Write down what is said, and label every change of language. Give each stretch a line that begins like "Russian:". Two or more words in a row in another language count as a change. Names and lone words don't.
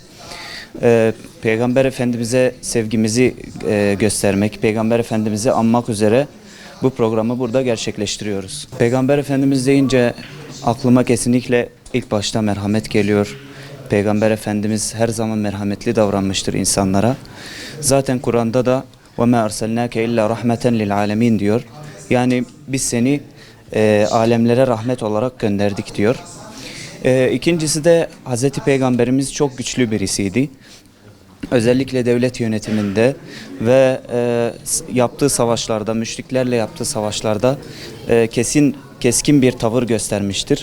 Turkish: Peygamber Efendimiz'e sevgimizi göstermek, Peygamber Efendimiz'i anmak üzere bu programı burada gerçekleştiriyoruz. Peygamber Efendimiz deyince aklıma kesinlikle ilk başta merhamet geliyor. Peygamber Efendimiz her zaman merhametli davranmıştır insanlara. Zaten Kur'an'da da
Arabic: وَمَا أَرْسَلْنَاكَ إِلَّا رَحْمَةً لِلْعَالَمِينَ diyor.
Turkish: Yani biz seni alemlere rahmet olarak gönderdik diyor. İkincisi de Hz. Peygamberimiz çok güçlü birisiydi. Özellikle devlet yönetiminde ve yaptığı savaşlarda, müşriklerle yaptığı savaşlarda keskin bir tavır göstermiştir.